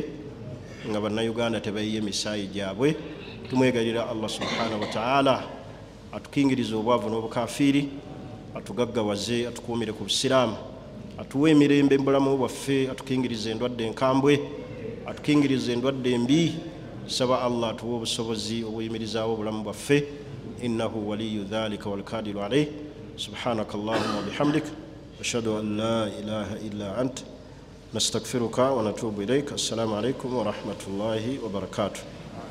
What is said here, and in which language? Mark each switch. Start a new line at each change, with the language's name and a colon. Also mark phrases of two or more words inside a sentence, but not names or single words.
Ganda: nga bannayuganda tebayiye emisaayi gyabwe tumwegalira Allah
Arabic: سبحانه وتعالى
Ganda: atukingiriza obwavu n'obukafiiri atugaggawaze atukuumire ku busiraamu atuwe emirembe mu bulamu bwaffe atukingiriza endwadde enkambwe atukingiriza endwadde mbi saba Allah atuwe obusobozi obuyimirizaawo obulamu bwaffe
Arabic: إنه ولي ذلك والقادر عليه سبحانك اللهم وبحمدك أشهد أن لا إله إلا أنت نستغفرك ونتوب إليك السلام عليكم ورحمة الله وبركاته